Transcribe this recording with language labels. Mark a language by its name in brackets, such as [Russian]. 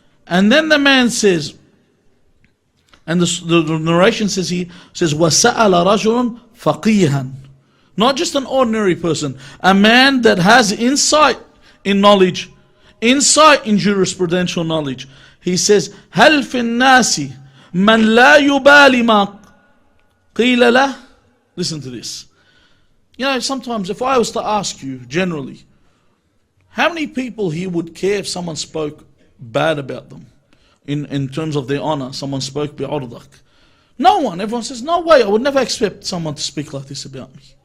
[English] And then the man says, and the narration says, he says, [Arabic] وَسَأَلَ رَجُلٌ فَقِيهًا. [English] Not just an ordinary person, a man that has insight in knowledge, insight in jurisprudential knowledge. He says, [Arabic] هَلْ فِي النَّاسِ مَنْ لَا يُبَالِ مَا قِيلَ لَهُ. [English] Listen to this. You know, sometimes if I was to ask you generally, how many people here would care if someone spoke bad about them? In terms of their honor, someone spoke bi'urdak. No one. Everyone says, no way, I would never expect someone to speak like this about me.